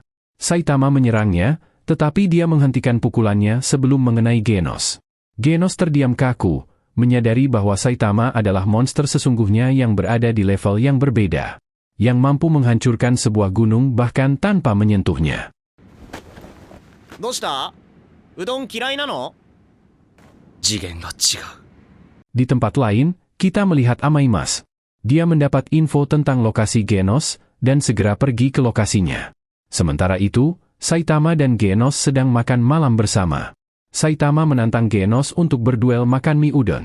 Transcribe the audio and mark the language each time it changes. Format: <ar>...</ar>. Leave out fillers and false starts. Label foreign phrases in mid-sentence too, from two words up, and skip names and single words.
<id>Saitama menyerangnya, tetapi dia menghentikan pukulannya sebelum mengenai Genos. Genos terdiam kaku, menyadari bahwa Saitama adalah monster sesungguhnya yang berada di level yang berbeda, yang mampu menghancurkan sebuah gunung bahkan tanpa menyentuhnya.</id> <ja>どうした？うどん嫌いなの？次元が違う。</ja> <id>Di tempat lain, kita melihat Amaimas. Dia mendapat info tentang lokasi Genos, dan segera pergi ke lokasinya. Sementara itu, Saitama dan Genos sedang makan malam bersama. Saitama menantang Genos untuk berduel makan mie udon.</id>